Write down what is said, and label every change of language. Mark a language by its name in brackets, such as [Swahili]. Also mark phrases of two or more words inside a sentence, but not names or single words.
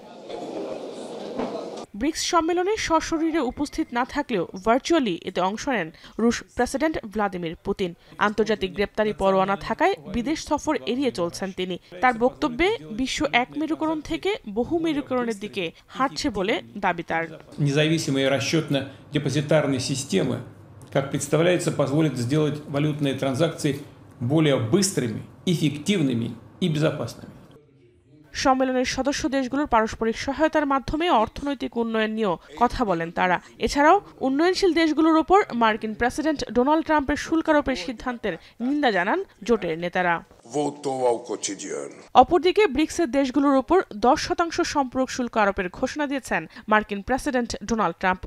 [Bangla] ব্রিক্স সম্মেলনে সশরীরে উপস্থিত না থাকলেও ভার্চুয়ালি এতে অংশ নেন রুশ প্রেসিডেন্ট ভ্লাদিমির পুতিন। আন্তর্জাতিক গ্রেপ্তারি পরোয়ানা থাকায় বিদেশ সফর এড়িয়ে চলছেন তিনি। তার বক্তব্যে বিশ্ব এক মেরুকরণ থেকে বহু মেরুকরণের দিকে হাঁটছে বলে দাবি তার। [Russian] Независимые расчетно-депозитарные системы, как представляется, позволят сделать валютные транзакции более быстрыми, эффективными и безопасными. [Bangla] সম্মেলনের সদস্য দেশগুলোর পারস্পরিক সহায়তার মাধ্যমে অর্থনৈতিক উন্নয়ন নিয়েও কথা বলেন তারা। এছাড়াও উন্নয়নশীল দেশগুলোর ওপর মার্কিন প্রেসিডেন্ট ডোনাল্ড ট্রাম্পের শুল্ক আরোপের সিদ্ধান্তের নিন্দা জানান জোটের নেতারা। অপরদিকে ব্রিক্সের দেশগুলোর ওপর 10% সম্পূরক শুল্ক আরোপের ঘোষণা দিয়েছেন মার্কিন প্রেসিডেন্ট ডোনাল্ড ট্রাম্প।